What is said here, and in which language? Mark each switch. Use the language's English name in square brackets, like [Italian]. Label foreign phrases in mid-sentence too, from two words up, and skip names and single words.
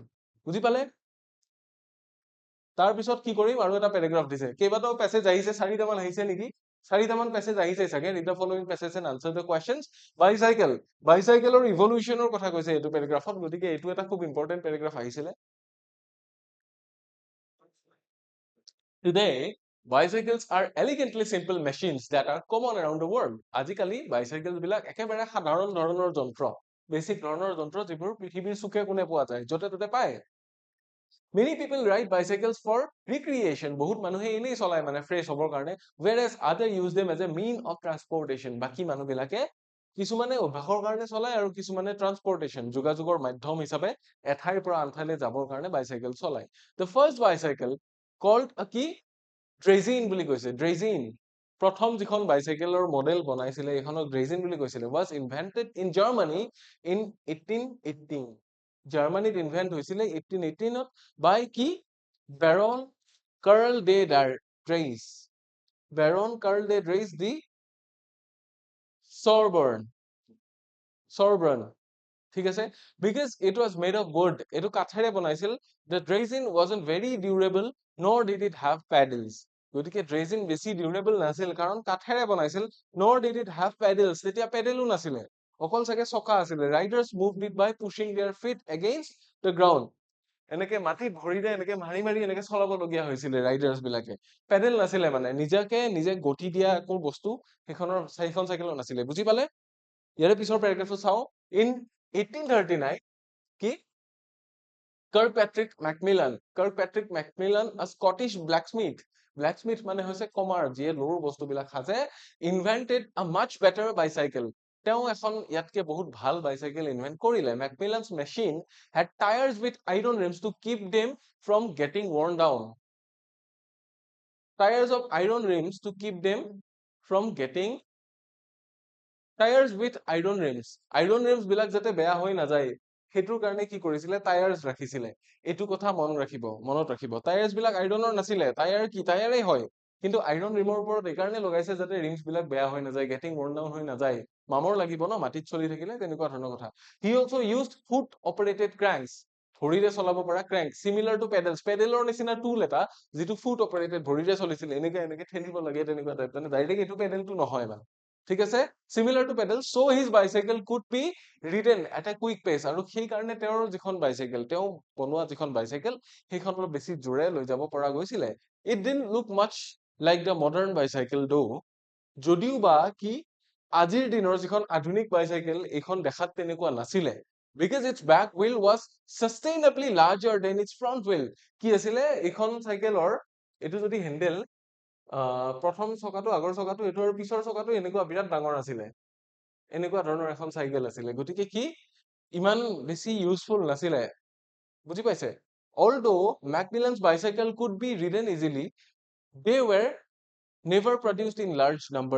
[Assamese] বুজি পালে? তাৰপিছত কি কৰিম, আৰু এটা পেৰাগ্ৰাফ দিছে, কেইবাটাও পেছেজ আহিছে, 4টামান আহিছে নেকি, 4টামান পেছেজ আহিছে চাগে। [English] read the following passage and answer the questions. [Assamese] বাইচাইকেল, বাইচাইকেলৰ ইভলিউচনৰ কথা কৈছে এইটো পেৰাগ্ৰাফত, গতিকে এইটো এটা খুব ইম্পৰ্টেণ্ট পেৰাগ্ৰাফ আহিছিলে। [English] Today, bicycles are elegantly simple machines that are common around the world. [Assamese] আজিকালি বাইচাইকেল বিলাক একেবাৰে সাধাৰণ ধৰণৰ যন্ত্ৰ, বেছিক ধৰণৰ যন্ত্ৰ, যিবোৰ পৃথিৱীৰ চুকে কোণে পোৱা যায়, য'তে ত'তে পায়। [English] Many people ride bicycles for recreation. [Assamese] বহুত মানুহে এনেই চলায় মানে ফ্ৰেছ হ'বৰ কাৰণে, [English] whereas other use them as a mean of transportation. [Assamese] বাকী মানুহবিলাকে কিছুমানে অভ্যাসৰ কাৰণে চলায় আৰু কিছুমানে ট্ৰান্সপৰ্টেশ্যন, যোগাযোগৰ মাধ্যম হিচাপে এঠাইৰ পৰা আন ঠাইলৈ যাবৰ কাৰণে বাইচাইকেল চলায়। [English] The first bicycle called [Assamese] কি ড্ৰেজিন বুলি কৈছে, [English] ড্ৰেজিন। [Assamese] প্ৰথম যিখন বাইচাইকেলৰ মডেল বনাইছিলে এইখনক ড্ৰেজিন বুলি কৈছিলে, [English] was invented in Germany in 1818. [Assamese] জাৰ্মানীত ইনভেন্ট হৈছিলে 1818ত বাই কি বেৰন কাৰ্ল ডে ড্ৰেইছ, বেৰন কাৰ্ল ডে ড্ৰেইছ দি চৰবাৰ্ন, ঠিক আছে। [English] because it was made of wood, [Assamese] এইটো কাঠেৰে বনাইছিল। [English] The dredging wasn't very durable nor did it have paddles. [Assamese] গতিকে ড্ৰেজিন বেছি ডিউৰেবল নাছিল কাৰণ কাঠেৰে বনাইছিল। [English] nor did it have paddles, [Assamese] তেতিয়া পেডেলো নাছিলে, অকল চাগে চকা আছিলে। [English] Riders moved it by pushing their feet against the ground. [Assamese] এনেকে মাটিত ভৰিৰে এনেকে মাৰি মাৰি এনেকে চলাবলগীয়া হৈছিলে ৰাইডাৰ্ছ বিলাকে। পেডেল নাছিলে মানে, নিজে গতি দিয়া একো বস্তু সেইখন চাইকেলত নাছিলে। বুজি পালে? ইয়াৰে পিছৰ পেৰাগ্ৰাফটো চাওঁ। ইন 1839 কি Kirkpatrick Macmillan, [English] a Scottish blacksmith, blacksmith [Assamese] মানে হৈছে কমাৰ, যিয়ে লোৰ বস্তুবিলাক সাজে, [English] invented a much better bicycle. [Assamese] তেওঁ এখন ইয়াতকে বহুত ভাল বাইচাইকেল ইনভেন্ট কৰিলে। [English] Macmillan's machine had tires with iron rims to keep them from getting worn down. Tires of iron rims to keep them from getting tires with iron rims, iron rims [Assamese] বিলাক যাতে বেয়া হৈ নাযায় সেইটোৰ কাৰণে কি কৰিছিলে, টায়াৰ্স ৰাখিছিলে। এইটো কথা মনত ৰাখিব। টায়াৰ্স বিলাক আইৰনৰ নাছিলে, টায়াৰ কি টায়াৰে হয়, কিন্তু আইৰন ৰিমৰ ওপৰত এইকাৰণে লগাইছে যাতে ৰিমছ বিলাক বেয়া হৈ নাযায়, [English] getting worn down [Assamese] হৈ নাযায়। মামৰ লাগিব ন মাটিত চলি থাকিলে, তেনেকুৱা ধৰণৰ কথা। [English] he also used foot operated cranks, [Assamese] ভৰিৰে চলাব পৰা ক্ৰেংক, [English] similar to pedals, [Assamese] পেডেলৰ নিচিনা টুল এটা যিটো [English] foot operated [Assamese] ভৰিৰে চলিছিল, এনেকে ঠেলিব লাগে তেনেকুৱা টাইপ, মানে ডাইৰেক্ট এইটো পেডেলটো নহয় মানে, ঠিক আছে। [English] similar to pedal, so his bicycle could be ridden at a quick pace. [Assamese] আৰু সেই কাৰণে তেওঁৰ যিখন বাইচাইকেল, তেওঁ বনোৱা যিখন বাইচাইকেল সেইখন অলপ বেছি জোৰে লৈ যাব পৰা গৈছিলে। [English] It didn't look much like the modern bicycle though, [Assamese] যদিও বা কি আজিৰ দিনৰ যিখন আধুনিক বাইচাইকেল এইখন দেখাত তেনেকুৱা নাছিলে। [English] Because its back wheel was sustainably larger than its front wheel. [Assamese] কি আছিলে এইখন চাইকেলৰ, এইটো যদি হেণ্ডেল, প্ৰথম চকাটো আগৰ চকাটো এইটো আৰু পিছৰ চকাটো এনেকুৱা বিৰাট ডাঙৰ আছিলে, এনেকুৱা ধৰণৰ এখন চাইকেল আছিলে। গতিকে কি ইমান বেছি ইউজফুল নাছিলে। বুজি পাইছে? [English] Although Macmillan's bicycle could be ridden easily, they were never produced in large numbers.